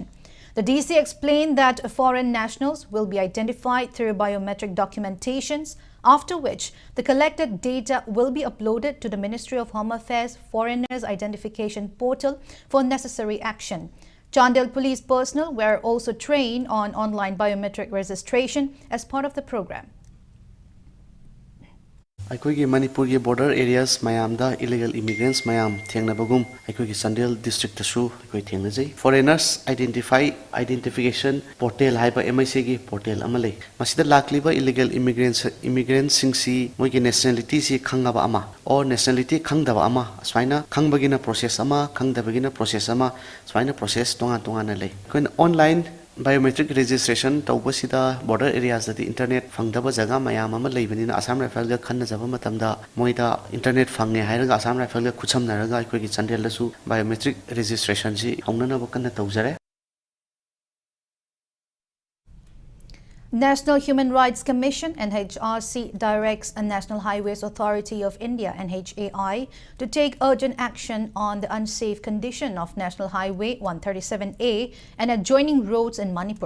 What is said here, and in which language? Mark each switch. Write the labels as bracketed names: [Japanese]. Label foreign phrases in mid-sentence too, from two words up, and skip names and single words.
[English] The DC explained that foreign nationals will be identified through biometric documentations, after which the collected data will be uploaded to the Ministry of Home Affairs Foreigners Identification Portal for necessary action. Chandel police personnel were also trained on online biometric registration as part of the program. [Manipuri] ꯑꯩꯈꯣꯏꯒꯤ ꯃꯅꯤꯄꯨꯔꯒꯤ [English] border areas [Manipuri] mayamda [English] illegal immigrants [Manipuri] mayam thengnabagum ꯑꯩꯈꯣꯏꯒꯤ ꯆꯥꯟꯗꯦꯜ districtꯇꯁꯨ ꯑꯩꯈꯣꯏ ꯊꯦꯡꯅꯖꯩ [English] foreigners identification portal [Manipuri] ꯍꯥꯏꯕ MIC ꯒꯤ portal ꯑꯃ ꯂꯩ ꯃꯁꯤꯗ ꯂꯥꯛꯂꯤꯕ [English] illegal immigrants [Manipuri] ꯁꯤꯡꯁꯤ ꯃꯣꯏꯒꯤ nationality ꯁꯤ ꯈꯪꯉꯕ ꯑꯃ [English] or nationality [Manipuri] ꯈꯪꯗꯕ ꯑꯃ ꯑꯁꯨꯃꯥꯏꯅ ꯈꯪꯕꯒꯤꯅ process ꯑꯃ ꯈꯪꯗꯕꯒꯤꯅ process ꯑꯃ ꯑꯁꯨꯃꯥꯏꯅ process ꯇꯣꯉꯥꯟ ꯂꯩ ꯑꯩꯈꯣꯏꯅ [English] online biometric registration [Manipuri] tawbasida [English] border areas [Manipuri] da internet fangdaba jaga mayam ama leibanina Assam Rifle ga khannajaba matamda moida internet fangne hairaga Assam Rifle ga khuchamnaraga aikogi chandel lasu [English] biometric registration [Manipuri] ji haunana bakanna tawjare [English] National Human Rights Commission (NHRC) directs a National Highways Authority of India (NHAI) to take urgent action on the unsafe condition of National Highway 137A and adjoining roads in Manipur.